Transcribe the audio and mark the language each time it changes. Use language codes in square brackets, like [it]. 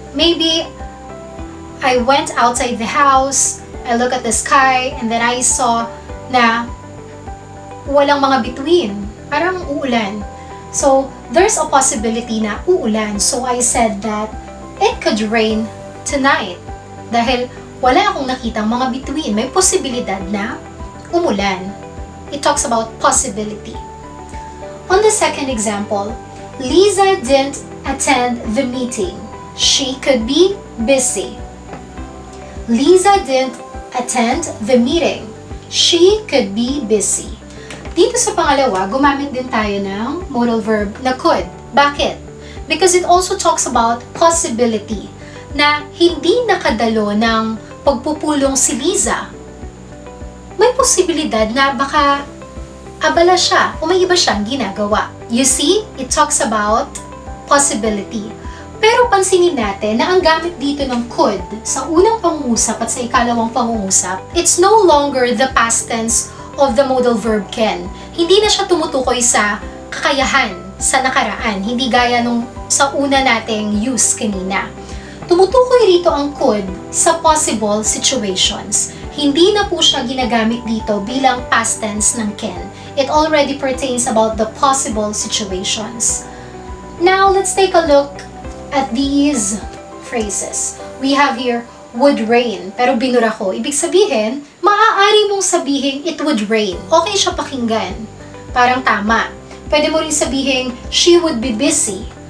[en] Maybe I went outside the house, I look at the sky, and then I saw [tl] na walang mga bituin. Parang uulan. [en] So, there's a possibility [tl] na uulan. [en] So, I said that it could rain tonight. [tl] Dahil wala akong nakitang mga bituin. May posibilidad na umulan. [en] It talks about possibility. On the second example, Lisa didn't attend the meeting. She could be busy. Lisa didn't attend the meeting. She could be busy. [tl] Dito sa pangalawa, gumamit din tayo ng modal verb na could. Bakit? [en] Because it also talks about possibility [tl] na hindi nakadalo ng pagpupulong si Liza. May posibilidad na baka abala siya o may iba siyang ginagawa. [en] You see, it talks about possibility. [tl] Pero pansinin natin na ang gamit dito ng could sa unang pangungusap at sa ikalawang pangungusap, [en] it's no longer the past tense of the modal verb can. [tl] Hindi na siya tumutukoy sa kakayahan, sa nakaraan. Hindi gaya nung sa una nating use kanina. Tumutukoy rito ang could sa possible situations. Hindi na po siya ginagamit dito bilang past tense ng can. [en] It already pertains about the possible situations. Now, let's take a look at these phrases. We have here, would rain, [tl] pero binura ko. Ibig sabihin, maaari mong sabihin [en] it would rain. [tl] Okay siya pakinggan. Parang tama. Pwede mo rin sabihin, [en] she would be busy.